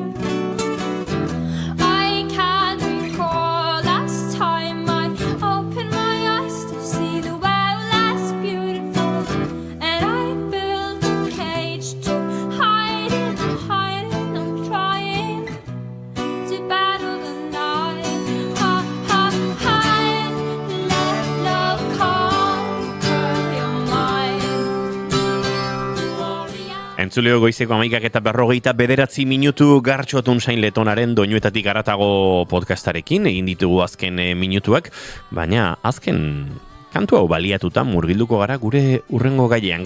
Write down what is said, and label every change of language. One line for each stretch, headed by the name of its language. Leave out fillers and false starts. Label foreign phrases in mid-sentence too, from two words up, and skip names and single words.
English: I can't recall last time I opened my eyes to see the world as beautiful, and I built a cage to hide in, I'm hiding, I'm trying to battle the night. Hide, let love conquer your mind.
Basque: Entzuleo goizeko 11:49 minutu Gartxotun Sain Letonaren Doinuetatik haratago podcastarekin egin ditugu azken minutuak, baina azken kantu hau baliatuta murgilduko gara gure urrengo gailean.